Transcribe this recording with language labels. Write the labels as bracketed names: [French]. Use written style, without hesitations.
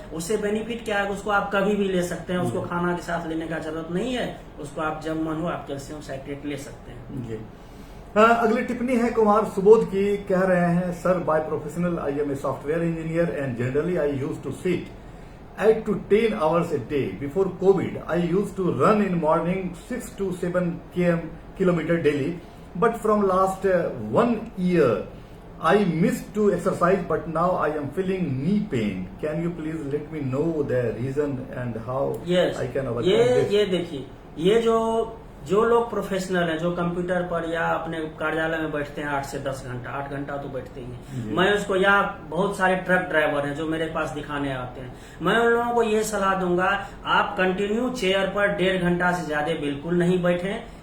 [Hindi] उससे बेनिफिट क्या है, उसको आप कभी भी ले सकते हैं, उसको खाना के साथ लेने का जरूरत नहीं है, उसको आप जब मन हो आप कैल्शियम साइट्रेट ले सकते हैं। अगली टिप्पणी है कुमार सुबोध की, कह रहे हैं, [English] Sir by professional I am a software engineer and generally I use to sit 8 to 10 hours a day. Before COVID, I used to run in morning 6 to 7 kilometer daily. But from last 1 year, I missed to exercise, but now I am feeling knee pain. Can you please let me know the reason and how I can overcome this? [Hindi] ये देखिए, ये जो लोग professional हैं, जो computer पर या अपने कार्यालय में बैठते हैं 8 से 10 घंटा, 8 घंटा तो बैठते ही हैं। मैं उसको, या बहुत सारे ट्रक ड्राइवर हैं जो मेरे पास दिखाने आते हैं, मैं उन लोगों को ये सलाह दूंगा, आप कंटिन्यू चेयर पर 1.5 घंटा से ज्यादा बिल्कुल नहीं बैठें।